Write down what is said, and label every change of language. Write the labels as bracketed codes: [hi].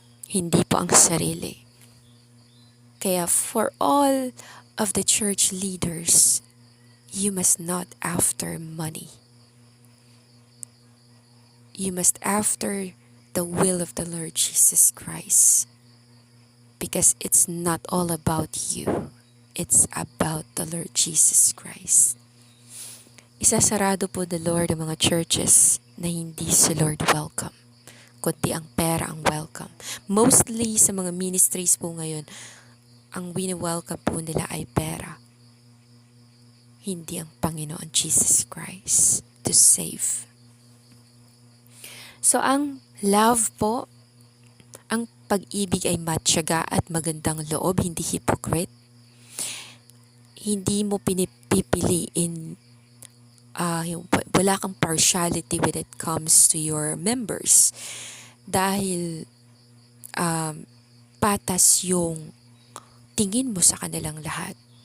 [tl] Hindi po ang sarili. Kaya [en] for all of the church leaders, you must not after money. You must after the will of the Lord Jesus Christ. Because it's not all about you. It's about the Lord Jesus Christ. [tl] Isasarado po the Lord ang mga churches na hindi si Lord welcome, kundi ang pera ang welcome. Mostly sa mga ministries po ngayon, ang wini-welcome po nila ay pera. Hindi ang Panginoon Jesus Christ to save. So ang love po, ang pag-ibig ay matyaga at magandang loob, hindi hypocrite. Hindi mo pinipiliin, wala kang partiality [en] when it comes to your members. [tl] Dahil patas yung tingin mo sa kanilang lahat.